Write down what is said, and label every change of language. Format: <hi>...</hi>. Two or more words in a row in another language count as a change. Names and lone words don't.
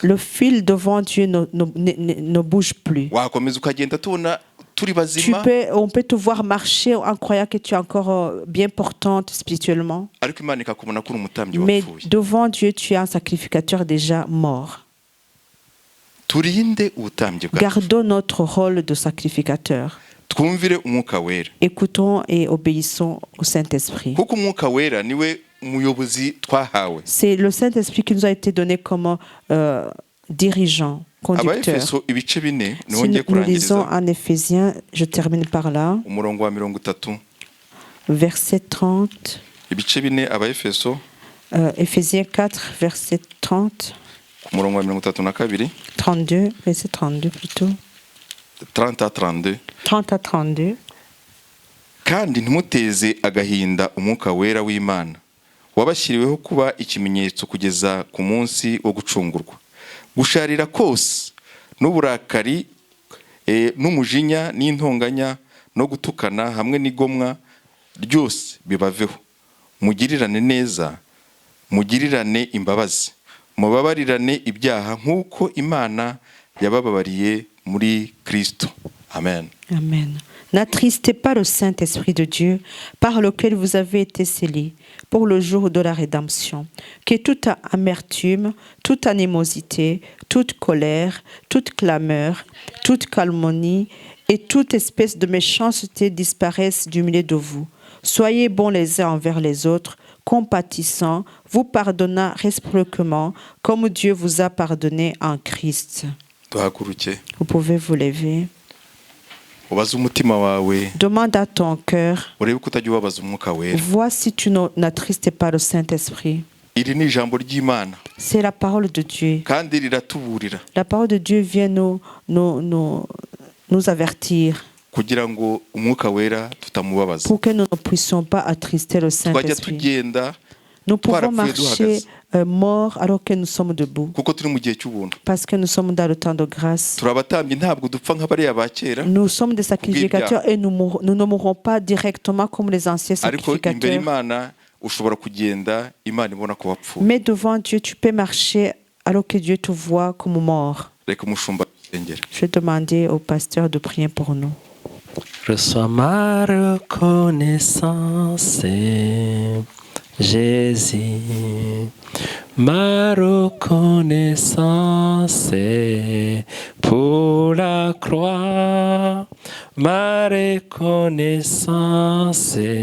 <fr>le fil devant Dieu ne bouge plus.</fr> <rw>Wakomeza ukagenda tubona turi bazima,</rw> <fr>On peut te voir marcher en croyant que tu es encore bien portante spirituellement,</fr> <rw>ariko Imana ikakubona ko uri umutambyi</rw> <fr>mais</fr> <rw>wapfuye.</rw> <fr>devant Dieu, tu es un sacrificateur déjà mort.</fr> <rw>Turinde ubutambyi bwacu,</rw> <fr>Gardons notre rôle de sacrificateur.</fr> <rw>twumvire umwuka wera,</rw> <fr>Écoutons et obéissons au Saint-Esprit.</fr> <rw>kuko umwuka wera niwe umuyobozi twahawe.</rw> <fr>C'est le Saint-Esprit qui nous a été donné comme dirigeant, conducteur.</fr> <rw>Abaefeso ibice 4 niho</rw> <fr>Si</fr> <rw>ngiye</rw> <fr>nous lisons</fr> <rw>kurangiriza</rw> <fr>en Éphésiens, je termine par là,</fr> <rw>umurongo wa 30,</rw> <fr>verset 30,</fr> <rw>ibice 4 Abaefeso</rw> <fr>Éphésiens 4, verset 30,</fr> <rw>ku murongo wa 32,</rw> <fr>32, verset 32 plutôt, 30 à 32. 30 à 32.</fr> <rw>Kandi ntimuteze agahinda umwuka wera w'Imana wabashyiriweho kuba ikimenyetso kugeza ku munsi wo gucungurwa. Gusharira kose n'uburakari n'umujinya n'intonganya no gutukana hamwe n'igomwa ryose bibaveho. Mugirirane neza, mugirirane imbabazi, mubabarirane ibyaha nk'uko Imana yabababariye muri Kristo. Amen. Amen.</rw> <fr>N'attristez pas le Saint-Esprit de Dieu par lequel vous avez été scellés pour le jour de la rédemption. Que toute amertume, toute animosité, toute colère, toute clameur, toute calomnie et toute espèce de méchanceté disparaissent du milieu de vous. Soyez bons les uns envers les autres, compatissants, vous pardonnant réciproquement comme Dieu vous a pardonné en Christ.</fr> <rw>Duhaguruke</rw> <fr>Vous pouvez vous lever.</fr> <rw>ubaze umutima wawe,</rw> <fr>Demande à ton cœur.</fr> <rw>urebe ko utajya ubabaza umwuka wera.</rw> <fr>Vois si tu n'attristes pas le Saint-Esprit.</fr> <rw>Iri ni ijambo ry'Imana</rw> <fr>C'est la parole de Dieu.</fr> <rw>kandi riratuburira.</rw> <fr>La parole de Dieu vient nous avertir.</fr> <rw>kugira ngo umwuka wera tutamubabaza.</rw> <fr>pour que nous ne puissions pas attrister le</fr> <rw>Twajya</rw> <fr>Saint-Esprit.</fr> <rw>tugenda</rw> <fr>Nous pouvons</fr> <rw>twarapfuye</rw> <fr>marcher</fr> <rw>duhagaze</rw> <fr>morts alors que nous sommes debout,</fr> <rw>kuko turi mu gihe cy'ubuntu.</rw> <fr>parce que nous sommes dans le temps de grâce.</fr> <rw>Turi abatambyi ntabwo dupfa nk'abariya ba kera,</rw> <fr>Nous sommes des sacrificateurs et nous ne mourrons pas directement comme les anciens</fr> <rw>ariko imbere</rw> <fr>sacrificateurs.</fr> <rw>Imana ushobora kugenda Imana ibona ko wapfuye.</rw> <fr>Mais devant Dieu, tu peux marcher alors que Dieu te voit comme mort.</fr> <rw>Reka umushumba asengere.</rw> <fr>Je vais demander au pasteur de prier pour nous. Reçois ma reconnaissance, Jésus, ma reconnaissance pour la croix, ma reconnaissance,</fr>